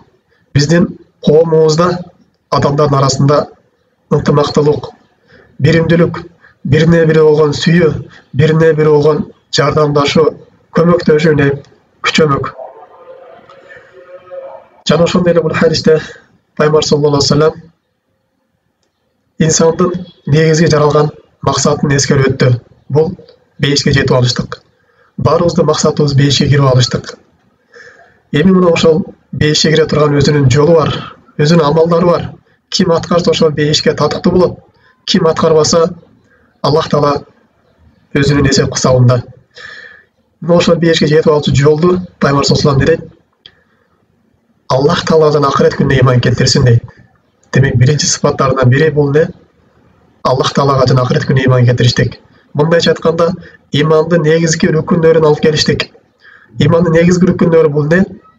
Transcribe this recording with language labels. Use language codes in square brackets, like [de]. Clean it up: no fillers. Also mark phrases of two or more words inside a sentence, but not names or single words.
[ky] Биздин коомубузда адамдардын арасында ынтымактуулук, биримдүүлүк, бирине бири болгон сүйүү, бирине бири болгон жардамдашуу, көмөктөшүү күчөмөк. Жана ошондой эле бул хадисте Пайгамбар [ar] صلى الله عليه وسلم [ky] инсандын негизги жаралган максатын эскерип өттү. Бул бейишке жетип алыштык. Баарыбыздын максатыбыз бейишке кирип алыштык. Эми мына ошол бейишке кире турган өзүнүн жолу бар, өзүнүн амалдары бар. Ким аткарса ошол бейишке татыктуу болот. Ким аткарбаса, Аллах Таала өзүнүн эсеп кысабында. Мына ошол бейишке жетип алуучу жолду Пайгамбар [ar] صلى الله عليه وسلم [ky] дейт: Аллах Тааладан акырет күнүнө иман келтирсин дейт. Демек, биринчи сыпаттарынан бири бул не? Аллах Таалага жана акырет күнүнө иман келтириштик. Мындайча айтканда, имандын негизги рүкүндөрүн алып келиштик. Имандын негизги рүкүндөрү бул не?